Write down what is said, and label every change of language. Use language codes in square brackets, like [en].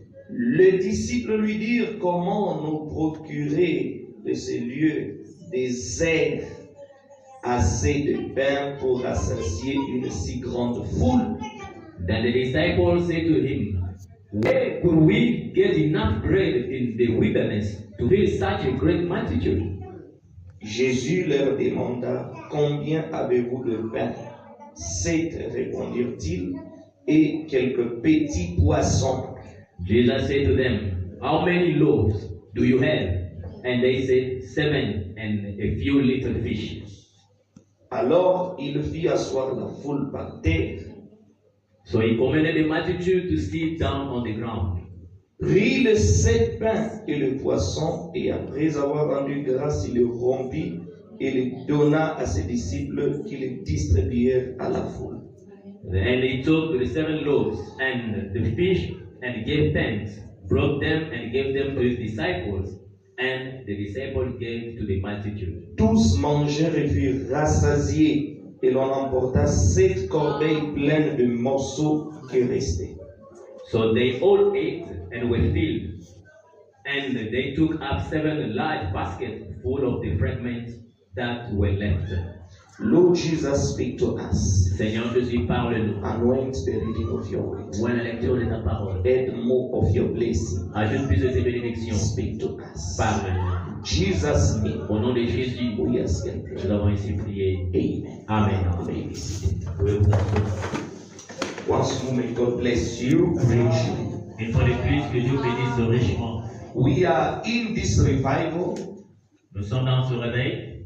[fr] Les disciples lui dirent, comment nous procurer de ces lieux des aides, assez de pain pour rassasier une si grande foule? [en] Then the disciples said to him, where could we get enough bread in the wilderness to feed such a great multitude? [fr] Jésus leur demanda, combien avez-vous de pain? 7, répondirent-ils, et quelques petits poissons. [en] Jesus said to them, how many loaves do you have? And they said, 7, and a few little fish. [fr] Alors il fit asseoir la foule par terre, [en] So he commanded the multitude to sit down on the ground. [fr] prit les 7 pains et le poisson, et après avoir rendu grâce, il les rompit et les donna à ses disciples qui les distribuèrent à la foule. [en] And he took the 7 loaves and the fish and gave thanks, broke them and gave them to his disciples, and the disciples gave to the multitude. [fr] Tous mangèrent et furent rassasiés, et l'on emporta 7 corbeilles pleines de morceaux qui restaient. [en] So they all ate and were filled, and they took up 7 large baskets full of the fragments that were left. Lord Jesus, speak to us. [fr] Seigneur Jésus, parle-nous. [en] Anoint the reading of your word. [fr] Vois la lecture de ta parole. [en] Add more of your blessing. [fr] Ajoute plus de tes bénédictions. [en] Speak to us. [fr] Parle-nous. [en] In Jesus' name, [fr] Au nom de Jésus, [en] we ask and [fr] nous [en] pray. [fr] avons ici prié. [en] Amen. [fr] Amen. [en] You may be seated. [fr] Pouvez-vous vous asseoir. [en] Once more, may God bless you richly. [fr] Une fois de plus, que Dieu bénisse richement. [en] We are in this revival [fr] Nous sommes dans ce réveil,